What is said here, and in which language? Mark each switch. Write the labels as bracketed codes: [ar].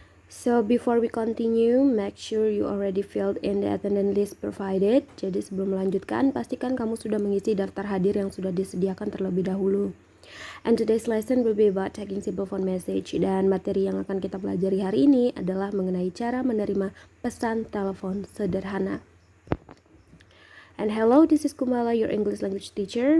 [en] So before we continue, make sure you already filled in the attendance list provided. [id] Jadi sebelum melanjutkan, pastikan kamu sudah mengisi daftar hadir yang sudah disediakan terlebih dahulu. [en] And today's lesson will be about taking simple phone message. [id] Dan materi yang akan kita pelajari hari ini adalah mengenai cara menerima pesan telepon sederhana. [en] And hello, this is Kumala, your English language teacher.